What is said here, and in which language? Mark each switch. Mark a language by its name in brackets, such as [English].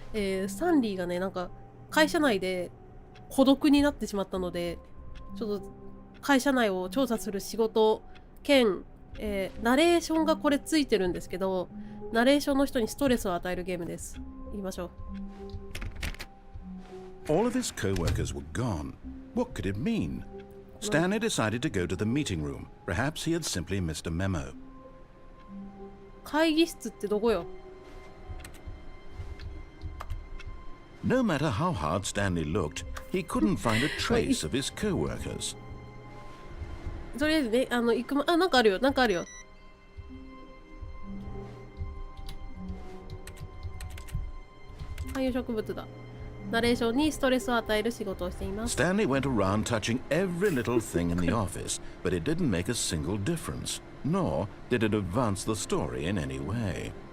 [Japanese] スタンリーがね、なんか、会社内で孤独になってしまったので、ちょっと、会社内を調査する仕事兼、ナレーションがこれついてるんですけど、ナレーションの人にストレスを与えるゲームです。言いましょう。 [English] All of his co-workers were gone. What could it mean? Stanley decided to go to the meeting room. Perhaps he had simply missed a memo. [Japanese] 会議室ってどこよ? [English] No matter how hard Stanley looked, he couldn't find a trace of his co-workers. [Japanese] とりあえずね、行くなんかあるよ、なんかあるよ。観葉植物だ。ナレーションにストレスを与える仕事をしています。 [English] Stanley went around touching every little thing in the office, but it didn't make a single difference, nor did it advance the story in any way.